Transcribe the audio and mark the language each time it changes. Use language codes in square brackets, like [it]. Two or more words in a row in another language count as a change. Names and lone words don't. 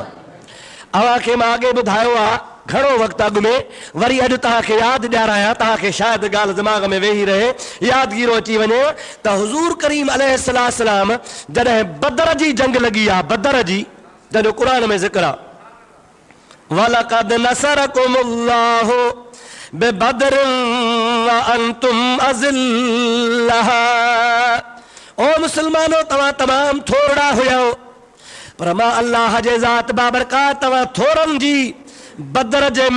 [sd] अव्हांखे मां अॻे ॿुधायो आहे घणो वक़्तु अॻु में, वरी अॼु तव्हांखे यादि ॾियारायां, तव्हांखे शायदि ॻाल्हि दिमाग़ में वेही रहे, यादगीरो अची वञे त हुज़ूर करीम अलैहिस्सलाम जॾहिं बदर जी जंग लॻी आहे, बदर जी, जंहिंजो क़ुर में ज़िक्र आहे, [ar] ولقد نصركم الله ببدر وأنتم أذلة. [sd] ओ मुसलमानो, तव्हां तमामु थोरा हुयो, पर मां अल्लाह जे ज़ात बाबरकात तव्हां थोरनि जी बदर जे